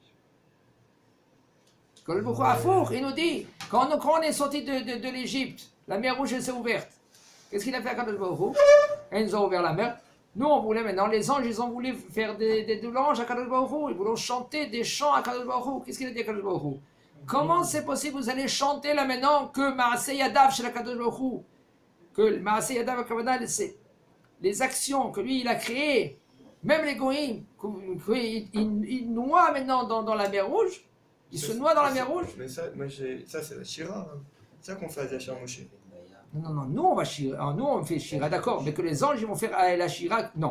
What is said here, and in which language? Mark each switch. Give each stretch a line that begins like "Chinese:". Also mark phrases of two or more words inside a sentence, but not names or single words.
Hebrew: הקדוש ברוך הוא, אפור,
French: il nous dit, quand on est sorti de l'Égypte, la mer Rouge s'est ouverte. Qu'est-ce qu'il a fait
Hebrew: הקדוש ברוך הוא?
French: Ils nous ont ouvert la mer. Nous, on voulait maintenant, les anges, ils ont voulu faire des louanges à
Hebrew: קדוש ברוך הוא.
French: Ils voulaient chanter des chants à
Hebrew: קדוש ברוך הוא.
French: Qu'est-ce qu'il a dit à
Hebrew: קדוש ברוך הוא?
French: Comment c'est possible, vous allez chanter là maintenant que
Hebrew: מעשה ידיו
French: chez la
Hebrew: קדוש ברוך הוא? Que מעשה ידיו,
French: c'est les actions que lui, il a créées. Même les goïms, ils noient maintenant dans la mer Rouge. Ils se noient dans la mer Rouge. Mais ça c'est la Shira. Hein. C'est ça qu'on fait à
Hebrew: ישר משה.
French: Non, nous on va Shira, nous on fait Shira, d'accord, mais que les anges ils vont faire la Shira, non.